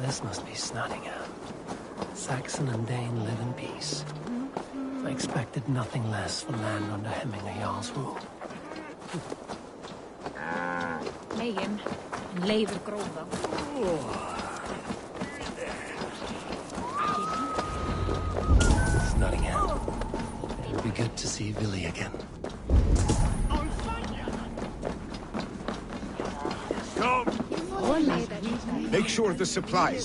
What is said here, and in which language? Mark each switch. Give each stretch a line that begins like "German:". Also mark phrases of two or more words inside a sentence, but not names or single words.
English: must be Snottingham. Saxon and Dane live in peace. I expected nothing less for land under Hemminger Jarl's rule.
Icelandic: Megin, leifur gróða.
English: Snottingham. It'll be good to see Villy again. Make sure the supplies.